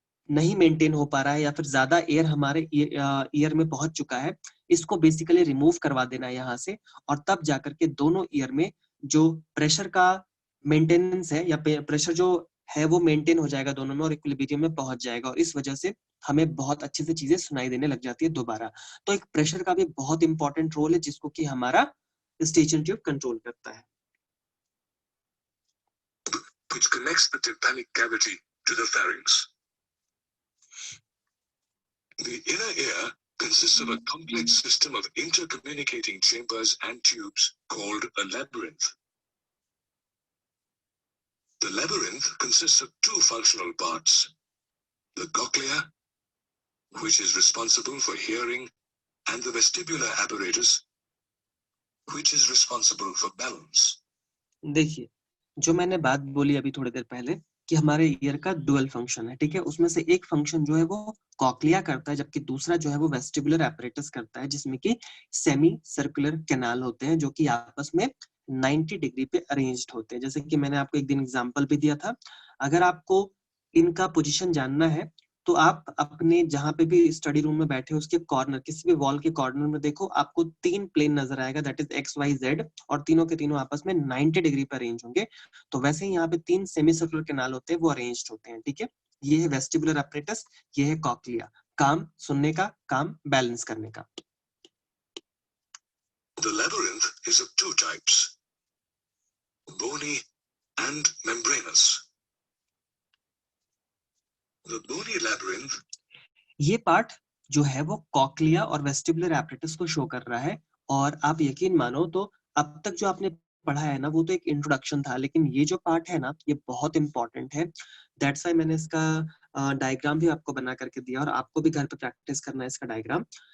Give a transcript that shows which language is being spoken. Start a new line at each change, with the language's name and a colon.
Hindi: नहीं मेंटेन हो पा रहा है, या फिर ज्यादा एयर हमारे ईयर में पहुंच चुका है, इसको बेसिकली रिमूव करवा देना है यहाँ से, और तब जाकर के दोनों ईयर में जो प्रेशर का मेंटेनेंस है, या प्रेशर जो है वो मेंटेन हो जाएगा दोनों में, और इक्विलिब्रियम में पहुंच जाएगा, और इस वजह से हमें बहुत अच्छे से चीजें सुनाई देने लग जाती है दोबारा। तो एक प्रेशर का भी बहुत इंपॉर्टेंट रोल है, जिसको कि हमारा स्टेशन ट्यूब कंट्रोल करता है।
English: which connects the tympanic cavity to the pharynx. The inner ear consists of a complex system of intercommunicating chambers and tubes called a labyrinth. The labyrinth consists of two functional parts: the cochlea, which is responsible for hearing, and the vestibular apparatus, which is responsible for balance.
Hindi: देखिए, जो मैंने बात बोली अभी थोड़ी देर पहले कि हमारे ईयर का डुअल फंक्शन है, ठीक है, उसमें से एक फंक्शन जो है वो कॉक्लिया करता है, जबकि दूसरा जो है वो वेस्टिबुलर एपरेटस करता है, जिसमें कि सेमी सर्कुलर कैनाल होते हैं, जो कि आपस में 90 डिग्री पे अरेंज्ड होते हैं। जैसे कि मैंने आपको एक दिन एग्जांपल भी दिया था। अगर आपको इनका पोजीशन जानना है, तो आप अपने जहां पे भी स्टडी रूम में बैठे हो उसके कॉर्नर, किसी भी वॉल के कॉर्नर में देखो, आपको तीन प्लेन नजर आएगा,
English: that is
Hindi: x Y Z, और तीनों के तीनों आपस में 90 डिग्री पर अरेंज होंगे। तो वैसे ही यहाँ पे तीन सेमी सर्कुलर कैनाल होते हैं, वो अरेंज्ड होते हैं। ठीक है, ये है वेस्टिबुलर एपरेटस, ये है कॉक्लिया, काम सुनने का, काम बैलेंस करने का।
English: The labyrinth is of two types: bony and membranous. The bony labyrinth,
Hindi: ये पार्ट जो है वो कॉक्लिया और वेस्टिबुलर एपरेटस को शो कर रहा है। और आप यकीन मानो तो अब तक जो आपने पढ़ा है ना, वो तो एक इंट्रोडक्शन था, लेकिन ये जो पार्ट है ना, ये बहुत इंपॉर्टेंट है।
English: that's why
Hindi: मैंने इसका डायग्राम भी आपको बना करके दिया, और आपको भी घर पे प्रैक्टिस करना है इसका डायग्राम।